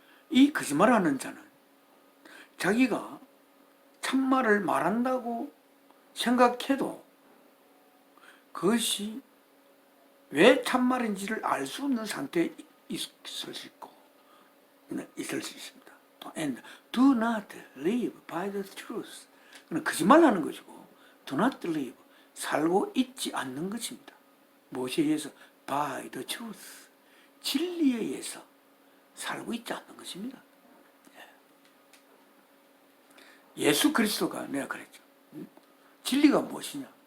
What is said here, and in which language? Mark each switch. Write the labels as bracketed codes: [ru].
[ko] 이 거짓말하는 자는 자기가 참말을 말한다고 생각해도 그것이 왜 참말인지를 알 수 없는 상태에 있을 수 있고 있을 수 있습니다. [en] And do not live by the truth. [ko] 거짓말하는 것이고 [en] do not live [ko] 살고 있지 않는 것입니다. 무엇에 의해서? [en] by the truth [ko] 진리에 의해서 살고 있지 않는 것입니다. 예수 그리스도가 내가 그랬죠. 진리가 무엇이냐?